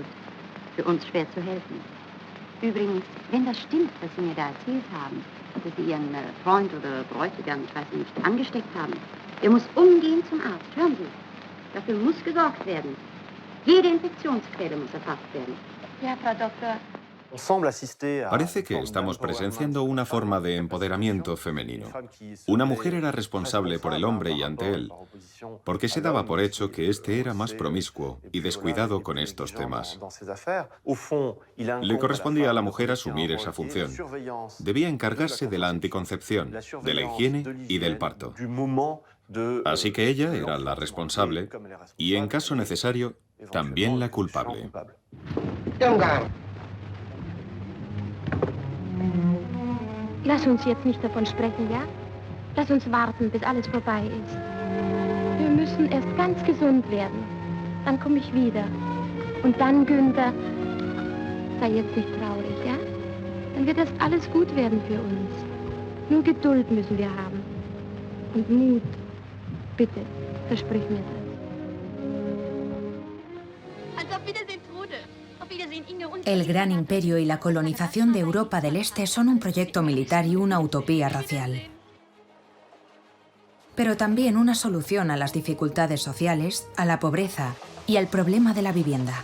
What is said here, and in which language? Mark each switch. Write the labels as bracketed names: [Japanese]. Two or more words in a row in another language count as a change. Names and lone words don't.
[German] Für uns schwer zu helfen. Übrigens, wenn das stimmt, was Sie mir da erzählt haben, dass Sie Ihren Freund oder Bräutigam, ich weiß nicht, angesteckt haben, der muss umgehend zum Arzt. Hören Sie, dafür muss gesorgt werden. Jede Infektionsquelle muss erfasst werden. Ja, Frau Doktor. [Spanish] Parece que estamos presenciando una forma de empoderamiento femenino. Una mujer era responsable por el hombre y ante él, porque se daba por hecho que éste era más promiscuo y descuidado con estos temas. Le correspondía a la mujer asumir esa función. Debía encargarse de la anticoncepción, de la higiene y del parto. Así que ella era la responsable y, en caso necesario, también la culpable. [German] Lass uns jetzt nicht davon sprechen, ja? Lass uns warten, bis alles vorbei ist. Wir müssen erst ganz gesund werden. Dann komme ich wieder. Und dann, Günther, sei jetzt nicht traurig, ja? Dann wird erst alles gut werden für uns. Nur Geduld müssen wir haben. Und Mut. Bitte, versprich mir das. [Spanish] El Gran Imperio y la colonización de Europa del Este son un proyecto militar y una utopía racial. Pero también una solución a las dificultades sociales, a la pobreza y al problema de la vivienda.